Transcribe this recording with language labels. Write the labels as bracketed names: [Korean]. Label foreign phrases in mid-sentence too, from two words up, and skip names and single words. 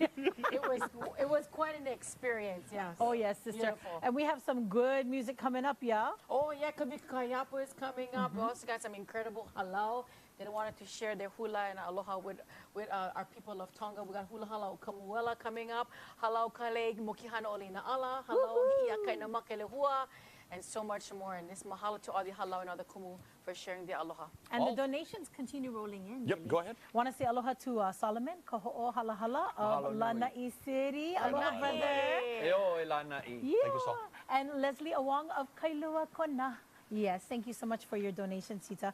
[English] It was quite an experience, yes. Oh, yes, sister. Beautiful. And we have some good music coming up, yeah? Oh, yeah, Kayapo is coming up. We also got some incredible halau. They wanted to share their hula and aloha with our people of Tonga. We got hula halau kamuela coming up, halau kale mokihana olina ala, halau hiaka na makelehua, and so much more. And this mahalo to all the halau and all the kumu for sharing the aloha. And the donations continue rolling in. Yep, go ahead. Want to say aloha to Solomon, kaho'o halahala of [Hawaiian] Mahalo nui. [English] Lanai City. Aloha, Lanai. brother. Eo Lanai. Yeah. Thank you, Sol. And Leslie Awang of Kailua Kona. Yes, thank you so much for your donation, Sita.